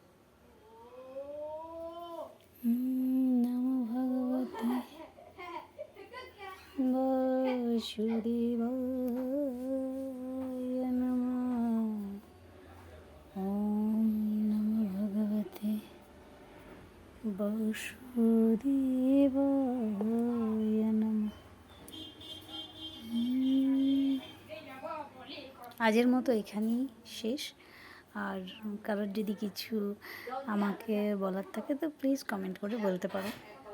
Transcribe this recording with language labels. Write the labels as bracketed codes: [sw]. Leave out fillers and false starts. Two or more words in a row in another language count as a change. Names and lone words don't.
[sa] নমো ভগবতে বাসুদেবায় নমঃ। ওম নমো ভগবতে বাসুদেবায় নমঃ। [bn] আজের মতো এখানেই শেষ। আর কারোর যদি কিছু আমাকে বলার থাকে তো [en] please comment [bn] করে বলতে পারো।